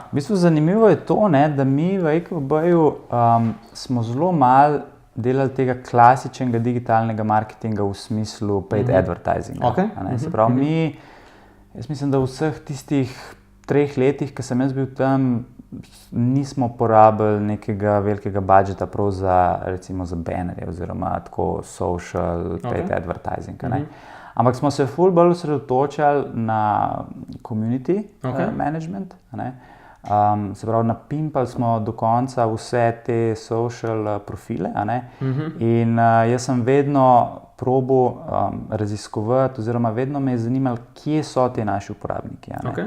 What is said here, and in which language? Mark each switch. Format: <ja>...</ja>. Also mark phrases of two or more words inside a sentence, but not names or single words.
<sl>V bistvu zanimivo je to, da mi v EKVB-ju smo zelo malo delali tega klasičnega digitalnega marketinga v smislu</sl> <en>paid advertisinga.</en> <sl>Se pravi, jaz mislim, da v vseh tistih 3 letih, ko sem jaz bil tam, nismo porabili nekega velikega budžeta prav za, recimo, za banerje oziroma tako</sl> <en>social paid advertising.</en> <sl>Ampak smo se ful bolj osredotočali na</sl> <en>community management,</en> <sl>ne. Se pravi, napimpali smo do konca vse te</sl> <en>social profile,</en> <sl>a ne. In jaz sem vedno probal raziskovati, oziroma vedno me je zanimalo, kje so ti naši uporabniki, a ne.</sl>